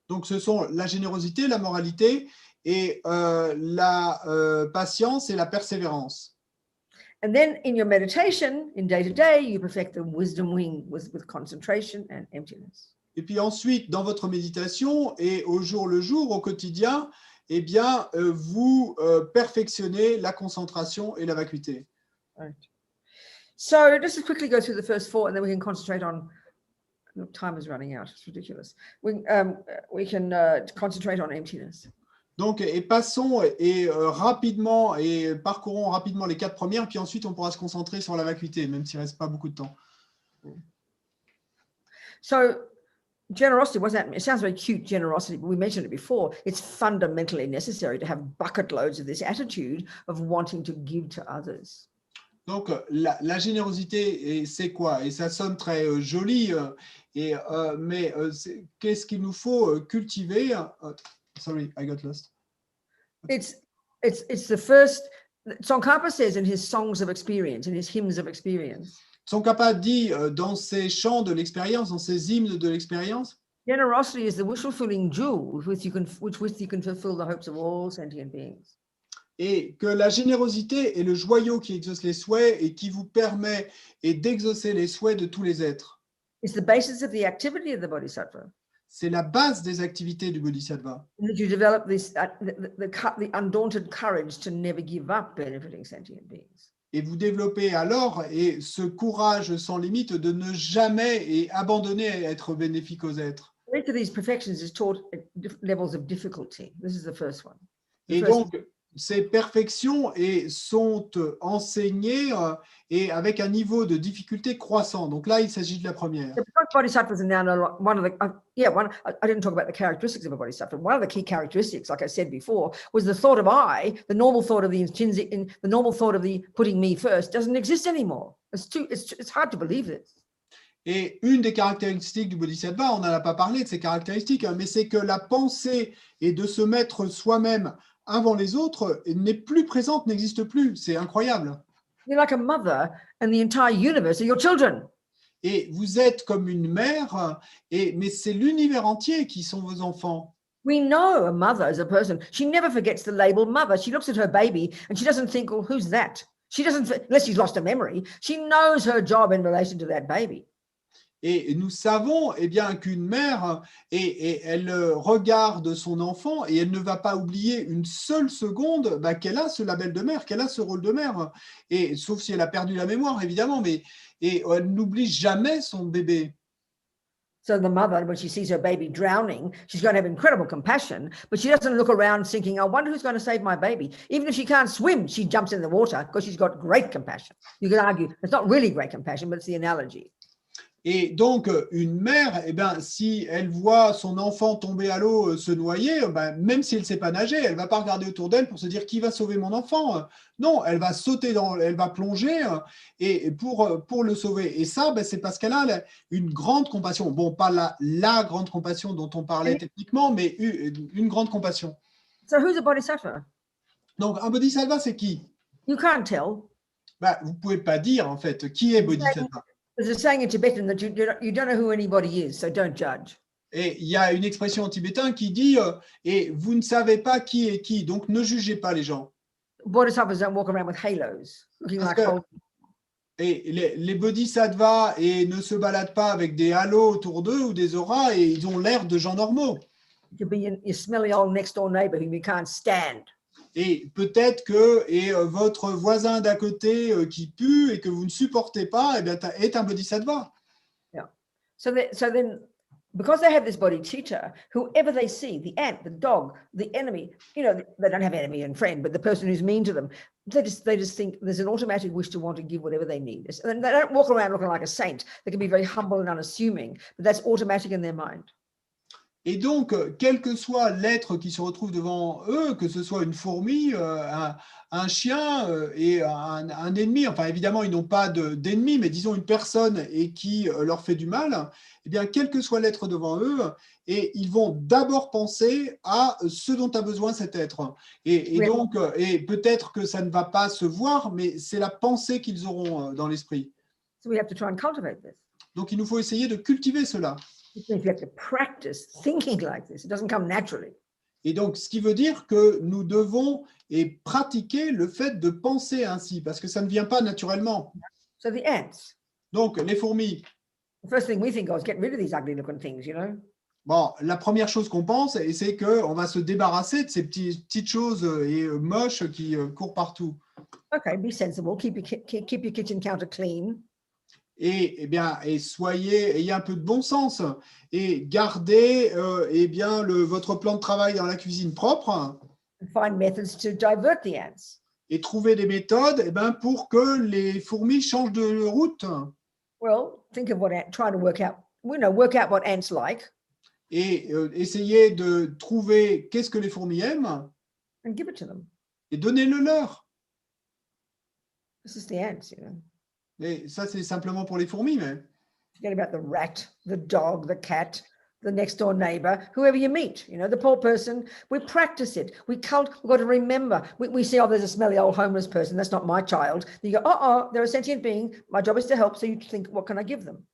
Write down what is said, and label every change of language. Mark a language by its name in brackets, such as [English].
[French] Donc ce sont la générosité, la moralité et la patience et la persévérance. [English] And then in your meditation, in day to day, you perfect the wisdom wing with concentration and emptiness. [French] Et puis ensuite, dans votre méditation et au jour le jour, au quotidien, eh bien, vous perfectionnez la concentration et la vacuité. [English] Right. So just to quickly go through the first four, and then we can concentrate on. Look, time is running out. It's ridiculous. We can concentrate on emptiness. [French] Donc, et passons rapidement et parcourons rapidement les quatre premières, puis ensuite on pourra se concentrer sur la vacuité, même s'il ne reste pas beaucoup de temps. [English] So generosity, what's that? It sounds very cute, generosity, but we mentioned it before. It's fundamentally necessary to have bucket loads of this attitude of wanting to give to others. [French] Donc, la générosité, c'est quoi? Et ça sonne très joli, mais qu'est-ce qu'il nous faut cultiver? [English] Sorry, I got lost. It's the first. Tsongkhapa says in his songs of experience, in his hymns of experience, [French] Tsongkhapa dit dans ses chants de l'expérience, dans ses hymnes de l'expérience, [English] generosity is the wish-fulfilling jewel with which you can fulfill the hopes of all sentient beings. [French] et que la générosité est le joyau qui exauce les souhaits et qui vous permet d'exaucer les souhaits de tous les êtres. [English] It's the basis of the activity of the bodhisattva. [French] C'est la base des activités du bodhisattva. [English] That you develop this the undaunted courage to never give up benefiting sentient beings. [French] Et vous développez alors ce courage sans limite de ne jamais abandonner à être bénéfique aux êtres. [English] Each of these perfections is taught at levels of difficulty. This is the first one. [French] Et donc, ces perfections sont enseignées et avec un niveau de difficulté croissant. Donc là, il s'agit de la première. [English] The bodhisattvas are now one of the I didn't talk about the characteristics of a bodhisattva. One of the key characteristics, like I said before, was the thought of I, the normal thought of the intrinsic, the normal thought of the putting me first doesn't exist anymore. It's hard to believe this. [French] Et une des caractéristiques du bodhisattva, on n'en a pas parlé de ces caractéristiques, mais c'est que la pensée et de se mettre soi-même avant les autres n'est plus présente, n'existe plus. C'est incroyable. [English] You're like a mother and the entire universe are your children. [French] Et vous êtes comme une mère, mais c'est l'univers entier qui sont vos enfants. [English] We know a mother as a person. She never forgets the label mother. She looks at her baby and she doesn't think, oh, who's that? She doesn't, unless she's lost her memory. She knows her job in relation to that baby. [French] Et nous savons bien qu'une mère, elle regarde son enfant et elle ne va pas oublier une seule seconde qu'elle a ce label de mère, qu'elle a ce rôle de mère. Et sauf si elle a perdu la mémoire, évidemment, mais elle n'oublie jamais son bébé. [English] So the mother, when she sees her baby drowning, she's going to have incredible compassion, but she doesn't look around thinking, I wonder who's going to save my baby. Even if she can't swim, she jumps in the water because she's got great compassion. You can argue it's not really great compassion, but it's the analogy. [French] Et donc, une mère, si elle voit son enfant tomber à l'eau, se noyer, même si elle ne sait pas nager, elle ne va pas regarder autour d'elle pour se dire qui va sauver mon enfant. Non, elle va sauter elle va plonger et pour le sauver. Et ça, c'est parce qu'elle a une grande compassion. Bon, pas la grande compassion dont on parlait techniquement, mais une grande compassion. [English] So who's a bodhisattva? [French] Donc, un bodhisattva, c'est qui? [English] You can't tell. [French] Vous ne pouvez pas dire, en fait, qui est bodhisattva. [English] There's a saying in Tibetan that you don't know who anybody is, so don't judge. [French] Et il y a une expression en tibétain qui dit et vous ne savez pas qui est qui, donc ne jugez pas les gens. [English] Bodhisattvas don't walk around with halos, looking like holy. [French] Et les bodhisattvas ne se baladent pas avec des halos autour d'eux ou des auras et ils ont l'air de gens normaux. [English] To be your smelly old next door neighbor whom you can't stand. [French] Et peut-être que votre voisin d'à côté qui pue et que vous ne supportez pas, est un bodhisattva. [English] Yeah. So then, because they have this bodhicitta, whoever they see, the ant, the dog, the enemy, they don't have enemy and friend, but the person who's mean to them, they just think there's an automatic wish to want to give whatever they need. And they don't walk around looking like a saint. They can be very humble and unassuming, but that's automatic in their mind. [French] Et donc, quel que soit l'être qui se retrouve devant eux, que ce soit une fourmi, un chien et un ennemi, enfin évidemment ils n'ont pas d'ennemi, mais disons une personne et qui leur fait du mal, quel que soit l'être devant eux, et ils vont d'abord penser à ce dont a besoin cet être. Et donc, peut-être que ça ne va pas se voir, mais c'est la pensée qu'ils auront dans l'esprit. [English] So we have to try and cultivate this. [French] Donc il nous faut essayer de cultiver cela. [English] It means we have to practice thinking like this. It doesn't come naturally. [French] Et donc, ce qui veut dire que nous devons pratiquer le fait de penser ainsi, parce que ça ne vient pas naturellement. [English] So the ants. [French] Donc, les fourmis. [English] The first thing we think of is get rid of these ugly looking things, [French] Bon, la première chose qu'on pense, c'est qu'on va se débarrasser de ces petites choses moches qui courent partout. [English] Okay, be sensible. Keep your kitchen counter clean. [French] Et ayez un peu de bon sens et gardez votre plan de travail dans la cuisine propre. [English] Find methods to divert the ants. [French] Et trouver des méthodes pour que les fourmis changent de route. [English] Well, think of try to work out what ants like. [French] et essayez de trouver qu'est-ce que les fourmis aiment [English] and give it to them. [French] et donnez-le leur. [English] This is the ants, you know. [French] Et ça, c'est simplement pour les fourmis, mais [English] Forget about the rat, the dog, the cat, the next door neighbor, whoever you meet, you know, the poor person. We practice it. We've got to remember. We see, oh, there's a smelly old homeless person. That's not my child. You go, they're a sentient being. My job is to help. So you think, what can I give them?